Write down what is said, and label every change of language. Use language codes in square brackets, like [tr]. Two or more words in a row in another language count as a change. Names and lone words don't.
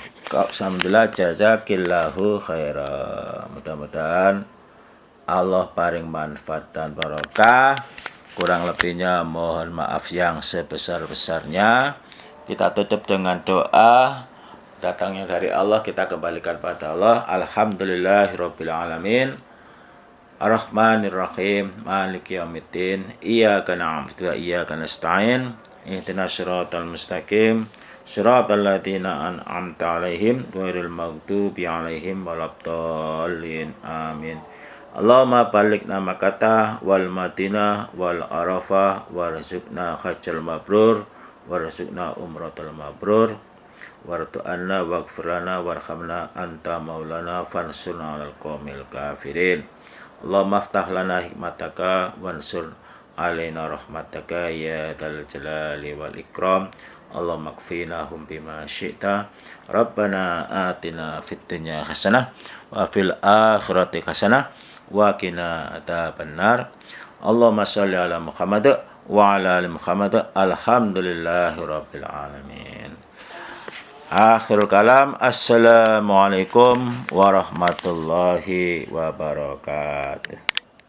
[ar] الحمد لله، جزاك الله خيرا. [id] Mudah-mudahan Allah paring manfaat dan barokah. Kurang lebihnya mohon maaf yang sebesar-besarnya. Kita tutup dengan doa. Datangnya dari Allah, kita kembalikan pada Allah. [ar] الحمد لله رب العالمين. الرحمن الرحيم. مالك يوم الدين. إياك نعبد وإياك نستعين. اهدنا الصراط المستقيم. صراط الذين أنعمت عليهم غير المغضوب عليهم ولا الضالين. Amin. اللهم بلغنا مكة والمدينة وعرفة وارزقنا حجا مبرورا وارزقنا عمرة مبرورة وتب علينا واغفر لنا وارحمنا أنت مولانا فانصرنا على القوم الكافرين. اللهم افتح لنا حكمتك وانشر علينا رحمتك يا ذا الجلال والإكرام. اللهم اكفناهم بما شئت. ربنا آتنا في الدنيا حسنة وفي الآخرة حسنة وقنا عذاب النار. اللهم صل على محمد وعلى آل محمد. الحمد لله رب العالمين. آخر الكلام. السلام عليكم ورحمة الله وبركاته.